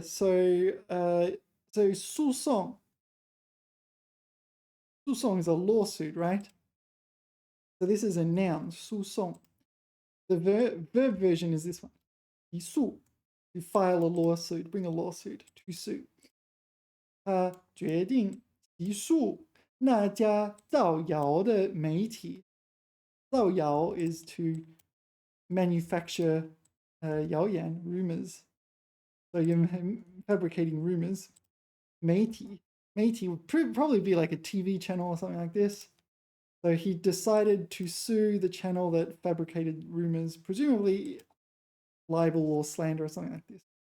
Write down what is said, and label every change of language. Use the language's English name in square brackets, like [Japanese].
[English] So 诉讼. 诉讼 is a lawsuit, right? So this is a noun. 诉讼. The verb version is this one. 提诉. To file a lawsuit, bring a lawsuit, to sue. [Chinese] 他决定起诉那家造谣的媒体. [English] 造谣 is to manufacture 谣言 rumors. So you're fabricating rumors. 媒体 would probably be like a TV channel or something like this. So he decided to sue the channel that fabricated rumors, presumably libel or slander or something like this.